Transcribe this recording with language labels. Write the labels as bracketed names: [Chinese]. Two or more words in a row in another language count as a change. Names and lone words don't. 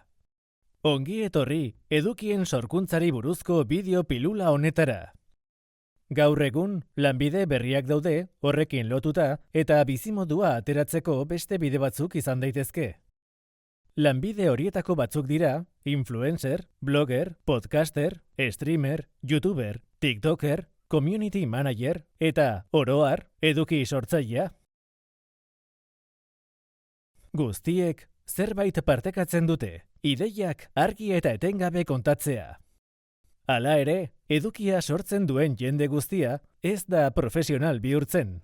[Basque] Ongi etorri edukien sorkuntzari buruzko bideo pilula honetara. Gaur egun, lanbide berriak daude, horrekin lotuta, eta bizimodua ateratzeko beste bide batzuk izan daitezke. Lanbide horietako batzuk dira, [English] influencer, blogger, podcaster, streamer, youtuber, tiktoker, community manager, [Basque] eta, oro har, eduki sortzailea. Guztiek zerbait partekatzen dute, ideiak argi eta etengabe kontatzea. Hala ere, edukia sortzen duen jende guztia ez da profesional bihurtzen.